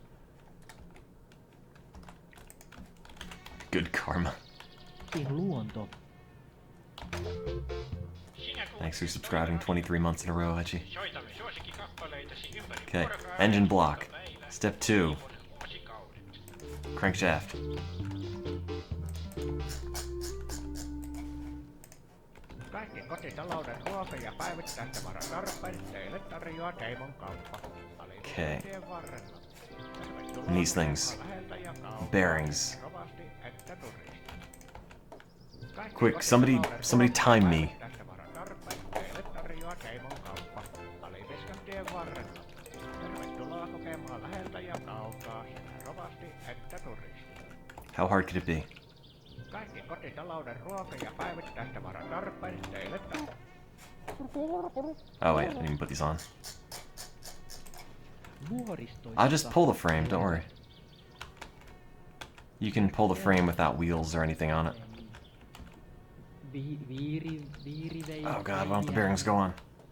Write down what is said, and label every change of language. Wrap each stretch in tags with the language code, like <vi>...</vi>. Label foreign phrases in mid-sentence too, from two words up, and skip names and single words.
<en>Good karma. Thanks for subscribing 23 months in a row, Etchy. Okay, engine block. Step 2. Crankshaft.</en> <fi>Kaikki kotitalouden ruoka- ja päivittäistavaratarpeet teille tarjoaa Teimon kauppa.</fi> <en>Okay.</en> <fi>Tien varrella.</fi> <en>And these things. Bearings.</en> <fi>Rovasti että turisti.</fi> <en>Quick, somebody time me.</en> <fi>Teille tarjoaa Teimon kauppa. Alipiskan tien varrella. Tervetuloa kokemaan läheltä ja kaukaa sekä rovasti että turisti.</fi> <en>How hard could it be?</en> <fi>Kaikki kotitalouden ruoka- ja päivittäistavaratarpeet teille</fi> <en>Oh wait, I didn't even put these on. I'll just pull the frame, don't worry. You can pull the frame without wheels or anything on it. Oh god, why don't the bearings go on?</en>